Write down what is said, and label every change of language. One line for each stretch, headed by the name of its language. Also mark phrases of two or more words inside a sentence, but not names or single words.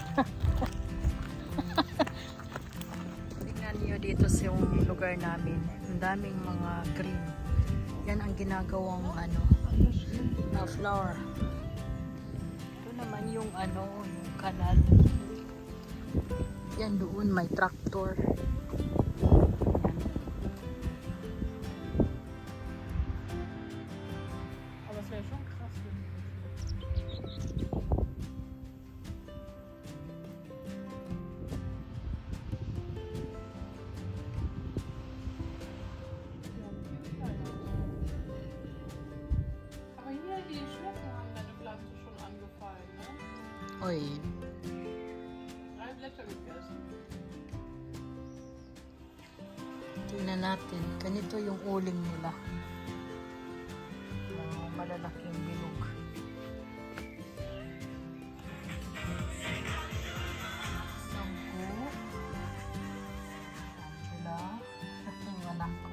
Filipino: Tingnan niyo dito sa yung lugar namin. Ang daming mga green. Yan ang ginagawang na flower. Ito naman yung yung kanal. Yan doon may tractor. Yan.
German: Aber es wäre schon krass, wenn Aber hier die Schnecken haben deine Pflanze schon angefallen, ne? Oy. 3 Blätter gegessen.
Filipino: Tingnan natin. Ganito yung uling nila. Mga malalaking bilog. Sampo. Angela. Yung anak ko.